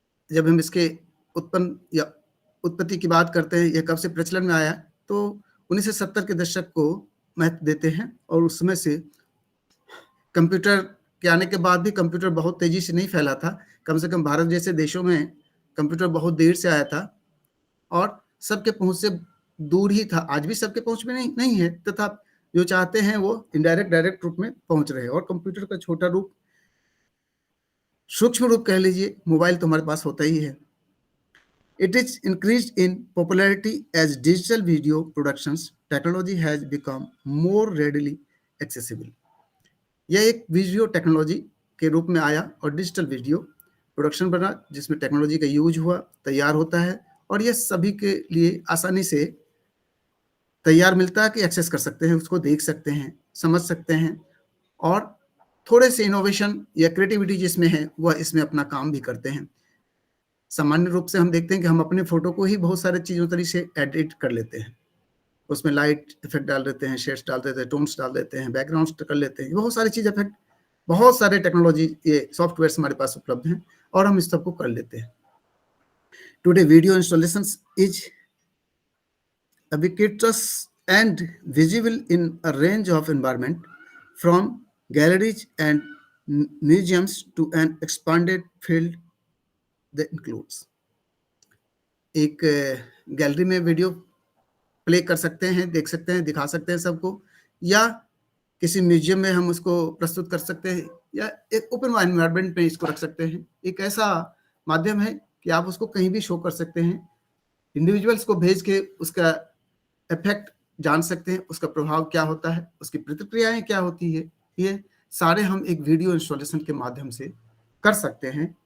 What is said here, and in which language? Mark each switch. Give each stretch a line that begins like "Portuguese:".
Hindi: जब हम इसके उत्पन्न या उत्पत्ति की बात करते हैं, यह कब से प्रचलन में आया, तो 1970 के दशक को महत्व देते हैं, और उस समय से कंप्यूटर के आने के बाद भी कंप्यूटर बहुत तेजी से नहीं फैला था, कम से कम भारत जैसे देशों में कंप्यूटर बहुत देर से आया था और सबके पहुंच से दूर ही था, आज भी सबके पहुंच में नहीं है, तथा जो चाहते हैं वो इनडायरेक्ट डायरेक्ट रूप में पहुंच रहे हैं। और कंप्यूटर का छोटा रूप, सूक्ष्म रूप कह लीजिए, मोबाइल तो हमारे पास होता ही है।
English: It is increased in popularity as digital video productions technology has become more readily accessible।
Hindi: यह एक वीडियो टेक्नोलॉजी के रूप में आया और डिजिटल वीडियो प्रोडक्शन बना, जिसमें टेक्नोलॉजी का यूज हुआ, तैयार होता है, और यह सभी के लिए आसानी से तैयार मिलता है कि एक्सेस कर सकते हैं, उसको देख सकते हैं, समझ सकते हैं, और थोड़े से इनोवेशन या क्रिएटिविटी जिसमें है वह इसमें अपना काम भी करते हैं। सामान्य रूप से हम देखते हैं कि हम अपने फोटो को ही बहुत सारे चीज़ों तरीके से एडिट कर लेते हैं, उसमें लाइट इफेक्ट डाल देते हैं, शेड्स डाल देते हैं, टोन्स डाल देते हैं, बैकग्राउंड्स कर लेते हैं, बहुत सारी चीज़ इफेक्ट, बहुत सारे टेक्नोलॉजी, ये सॉफ्टवेयर हमारे पास उपलब्ध हैं और हम इस सबको कर लेते हैं।
English: Today video installations is ubiquitous and visible in a range of environment from galleries and museums to an expanded field that includes.
Hindi: एक गैलरी में वीडियो प्ले कर सकते हैं, देख सकते हैं, दिखा सकते हैं सबको, या किसी म्यूजियम में हम उसको प्रस्तुत कर सकते हैं, या एक ओपन एनवायरनमेंट में इसको रख सकते हैं। एक ऐसा माध्यम है कि आप उसको कहीं भी शो कर सकते हैं, इंडिविजुअल्स को भेज के उसका इफेक्ट जान सकते हैं, उसका प्रभाव क्या होता है, उसकी प्रतिक्रियाएं क्या होती है, ये सारे हम एक वीडियो इंस्टॉलेशन के माध्यम से कर सकते हैं।